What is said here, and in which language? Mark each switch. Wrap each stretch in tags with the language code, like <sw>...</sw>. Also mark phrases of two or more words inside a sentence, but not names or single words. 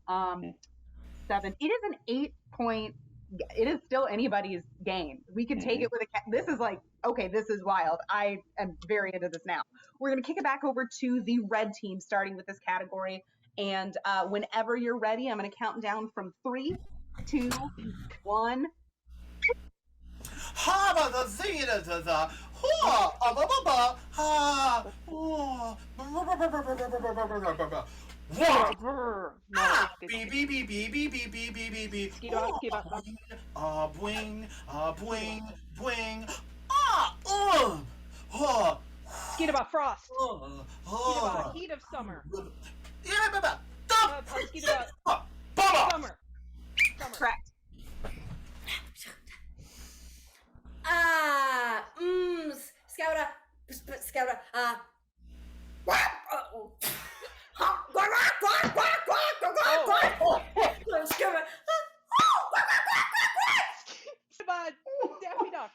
<en>7. It is an 8-point. It is still anybody's game. We could take it with a. This is like, okay, this is wild. I am very into this now. We're gonna kick it back over to the red team, starting with this category. And whenever you're ready, I'm gonna count down from 3, 2, 1. Ha ba the zeta da da. Ha ba ba ba. Ha. What? Ah, beep beep beep beep beep beep beep beep beep beep. Boing, boing, boing. Skidaba frost. Skidaba heat of summer. Yeah, baba. Skidaba Baba. summer. Correct. Scouter, Skidaba Daffy Duck.</en>